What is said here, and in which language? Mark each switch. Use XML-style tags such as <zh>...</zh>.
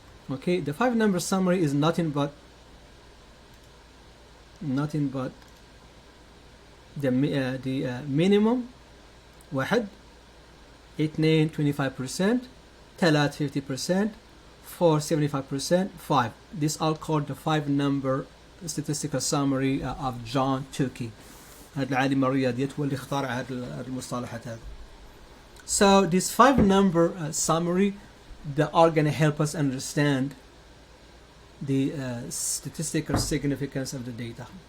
<en>Okay, the 5-number summary is nothing but the minimum 1 2 25%, 3 50%, 4 75%, 5. This all called the 5-number statistical summary of John Tukey.</en> <ar>هذا العالم الرياضيات هو اللي اخترع هذه المصطلحات هذه.</ar> <en>So this 5-number summary, they are going to help us understand the statistical significance of the data.</en>